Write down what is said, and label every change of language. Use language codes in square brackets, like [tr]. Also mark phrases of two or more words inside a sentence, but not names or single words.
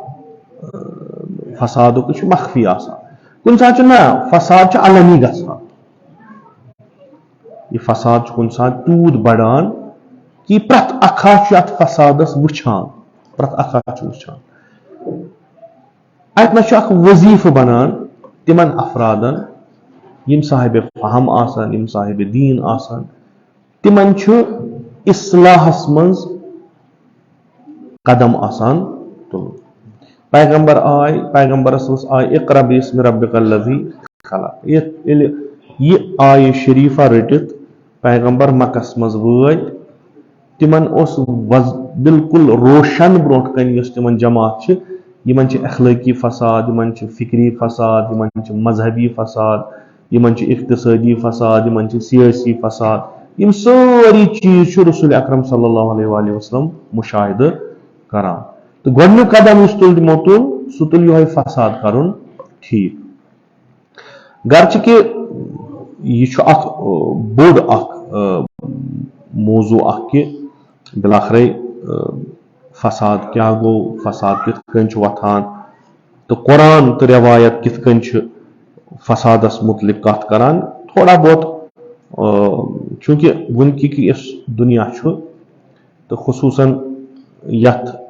[ks] فسادُک یہِ چھُ مخفی آسان کُنہِ ساتہٕ چھُ نہ فساد چھُ علنی گژھان یہِ فساد چھُ کُنہِ ساتہٕ تیوٗت بڑان کہ پرٛٮ۪تھ اکھا چھُ اتھ فسادس وٕچھان اتہِ نہ چھُ اکھ وظیفہٕ بنان تِمن افرادن یِم صاحبِ فہم آسان یِم صاحبِ دیٖن آسان تِمن چھُ اصلاحس منٛز قدم آسان تُلُن پیغمبرس آیہِ [ar] اقرا بِاسمِ ربِّکَ الَّذِی خلق [ks] ییٚلہِ یہِ آیہِ شریٖفہ رٔٹِتھ پیغمبر مکس منٛز وٲتۍ تِمن اوس بالکل روشن برونٛٹھ کنہِ یۄس تِمن جماعت چھِ یِمن چھِ اخلٲقی فساد یِمن چھِ فکری فساد یِمن چھِ مذہبی فساد یِمن چھِ اقتصٲدی فساد یِمن چھِ سیٲسی فساد یِم سٲری چیٖز چھُ رسول اکرم [ar] صلی اللہ علیہ وآلہ وسلم [ks] مُشاہدٕ کران تہٕ گۄڈنیُک قدم یُس تِمو تُل سُہ تُل یِہوے فساد کرُن ٹھیٖک گرچہِ کہِ یہِ چھُ اکھ بوٚڑ اکھ موضوٗع اکھ کہِ بِلاخرے فساد کیٛاہ گوٚو فساد کِتھ کٔنۍ چھُ وۄتھان تہٕ قرآن تہٕ رٮ۪وایت کِتھ کٔنۍ چھِ فسادس مُتعلق کتھ کران [ur] تھوڑا بہت [ks] چوٗنٛکہِ وٕنکیُک یُس دُنیا چھُ تہٕ خصوٗصن یتھ